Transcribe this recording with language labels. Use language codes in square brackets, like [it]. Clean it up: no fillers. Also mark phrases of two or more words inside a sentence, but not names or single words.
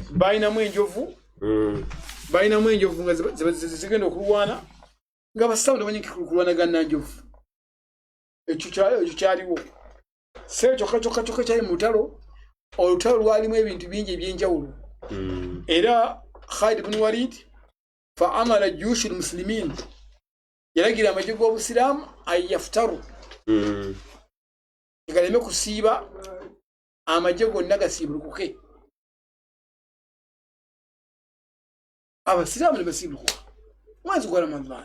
[lg] Balinamu enjovu nga zigenda okulwana nga abasiraamu tebamanyi kulwanagana njovu. Ekyo kyaliwo se kyokka kyali mu lutalo. Olutalo lwalimu ebintu bingi ebyenjawulo. Era Khalid ibn Walid [ar] فأمر جيوش المسلمين [lg] yalagira amagye g'obusiraamu ayaftaru galeme kusiiba amagye gonna gasiibulukuke. Abasiraamu ne basiibulukuka mwezi gwa Ramadhan.